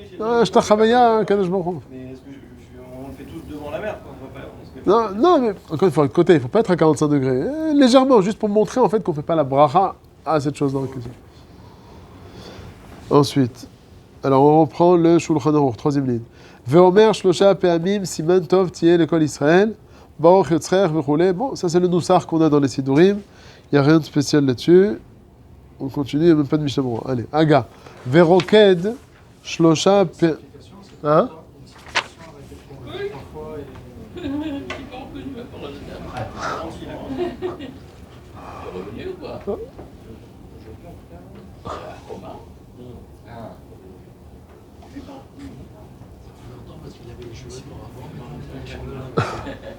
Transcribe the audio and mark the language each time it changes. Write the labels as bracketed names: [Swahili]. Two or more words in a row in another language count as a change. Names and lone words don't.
[Hebrew] Ah, משתחוה קדוש ברוך הוא. [French] Mais est-ce que on le fait tous devant la mer, quoi. On va pas, Non, mais encore une fois, de côté, il ne faut pas être à 45 degrés. Légèrement, juste pour montrer en fait qu'on ne fait pas la bracha à cette chose dans la question. Ensuite, alors on reprend le Shulchan Aruch, troisième ligne. [Hebrew] ואומר שלשה פעמים סימן טוב תהיה לכל ישראל, ברוך יוצר וכו. [French] Bon, ça c'est le noussar qu'on a dans les Sidurim. Il n'y a rien de spécial là-dessus. On continue, il n'y a même pas de Mishnah Berurah. Allez, Aga. [Hebrew] ורוקד שלשה פעמים. [French] Hein? Revenu ou pas? Parce qu'il avait les cheveux noirs avant.